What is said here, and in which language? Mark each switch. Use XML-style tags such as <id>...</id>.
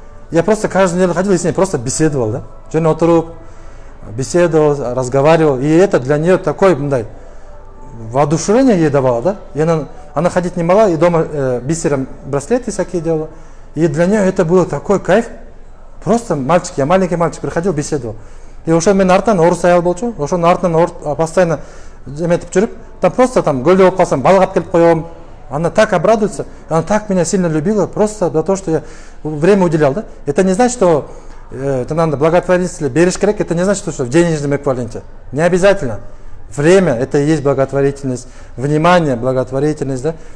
<ru>Я просто каждую неделю ходил и с ней просто беседовал, да. Жена отырып, беседовал, разговаривал. И это для нее такое, воодушевление ей давало, да. И она ходить не могла, и дома бисером браслеты всякие делала. И для нее это было такой кайф. Просто мальчик, я маленький мальчик, приходил, беседовал.</ru> <ky>И ошо мен артынан орус аял болчу, ошонун артынан постоянно эметип жүрүп,</ky> <ru>там просто там</ru> <ky>көлдө болуп калсам балык алып келип коем.</ky> <ru>Она так обрадуется, она так меня сильно любила, просто за то, что я время уделял, да. Это не значит, что это надо благотворительность</ru> <ky>берешь керек,</ky> <ru>это не значит, что в денежном эквиваленте. Не обязательно. Время это и есть благотворительность, внимание, благотворительность, да.</ru>